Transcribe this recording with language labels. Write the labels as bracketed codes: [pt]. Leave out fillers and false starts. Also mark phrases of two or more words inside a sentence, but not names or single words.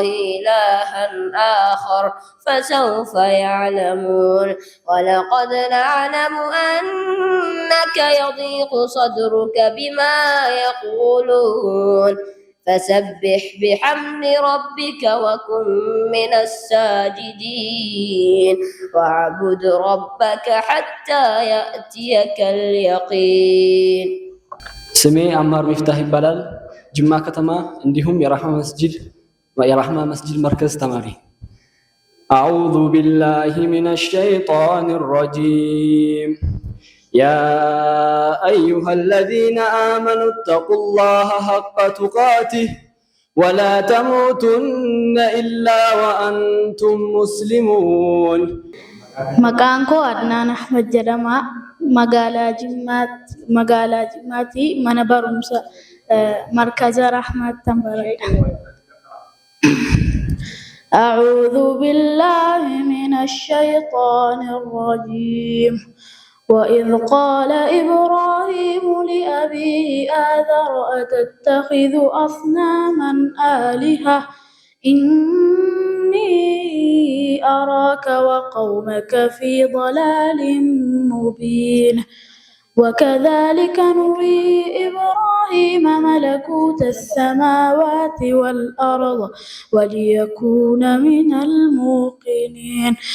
[ar] إلها آخر فسوف يعلمون ولقد نعلم أنك يضيق صدرك بما يقولون فسبح بحمد ربك وكن من الساجدين واعبد ربك حتى يأتيك اليقين. [am] ስሜ አማር ሚፍታህ ይባላል። ጅማ ከተማ እንዲሁም የራህማ መስጂድ መርከዝ ተማሪ። [ar] أعوذ بالله من الشيطان الرجيم يا أيها الذين آمنوا اتقوا الله حق تقاته ولا تموتن إلا وأنتم مسلمون. [om] Maqaan koo Adnaan Ahmad jedhama. Magaalaa Jimmaatti mana barumsa markaza Rahmaatti baradha. [ar] أعوذ بالله من الشيطان الرجيم وإذ قال إبراهيم لأبيه آذر أتتخذ أصناما آلهة إني أراك وقومك في ضلال مبين وكذلك نري إبراهيم ملكوت السماوات والأرض وليكون من الموقنين